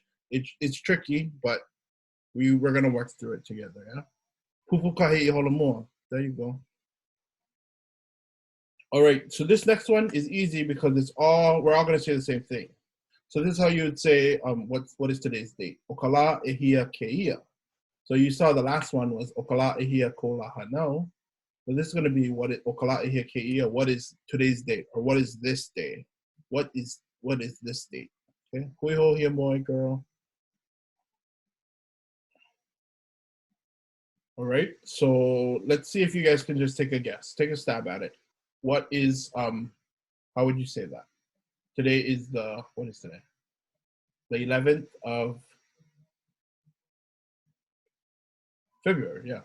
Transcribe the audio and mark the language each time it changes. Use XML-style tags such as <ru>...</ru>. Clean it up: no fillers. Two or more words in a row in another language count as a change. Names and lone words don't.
<en>It's tricky, but we're gonna work through it together. Yeah. There you go. All right, so this next one is easy because we're all gonna say the same thing. So this is how you would say what is today's date?</en> <haw>O ka lā ʻEHIA kēia.</haw> <en>So you saw the last one was</en> <haw>o ka lā ʻEHIA KOU LÀ HÀNAU.</haw> <en>So this is gonna be</en> <haw>o ka lā ʻEHIA kēia.</haw> <en>What is today's date, or what is this day? What is this date? Okay,</en> <haw>hui hou</haw> <en>here, boy, girl. All right, so let's see if you guys can just take a guess. Take a stab at it. What is, how would you say that? Today is what is today? The 11th of February, yeah.</en>